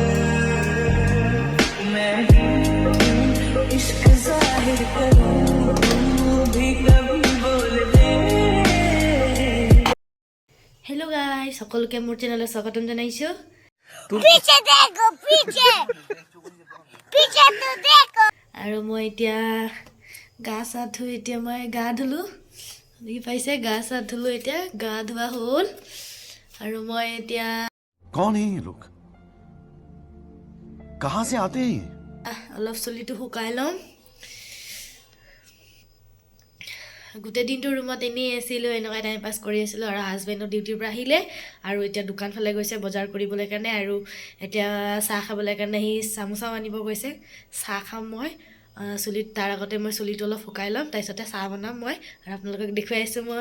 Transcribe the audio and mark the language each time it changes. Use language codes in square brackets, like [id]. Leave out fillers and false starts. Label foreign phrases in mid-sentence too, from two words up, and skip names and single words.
[en] hello guys [as] সকলোকে মোৰ চেনেললৈ স্বাগতম জনাইছোঁ আৰু মই এতিয়া গা চা ধুই এতিয়া মই গা ধুলোঁ দেখি পাইছে গা চা ধুলোঁ এতিয়া গা ধোৱা হ'ল আৰু মই এতিয়া [hi] कौन है ये लोग कहां से आते हैं [as] অলপ চুলিটো শুকাই ল'ম গোটেই দিনটো ৰুমত এনেই আছিলোঁ এনেকুৱা [en] time pass [as] কৰি আছিলোঁ আৰু হাজবেণ্ডো ডিউটিৰ পৰা আহিলে আৰু এতিয়া দোকান ফালে গৈছে বজাৰ কৰিবলৈ কাৰণে আৰু এতিয়া চাহ খাবলৈ কাৰণে সি চামোচাও আনিব গৈছে চাহ খাম মই চুলিত তাৰ আগতে মই চুলিটো অলপ শুকাই ল'ম তাৰপিছতে চাহ বনাম মই আৰু আপোনালোকক দেখুৱাই আছোঁ মই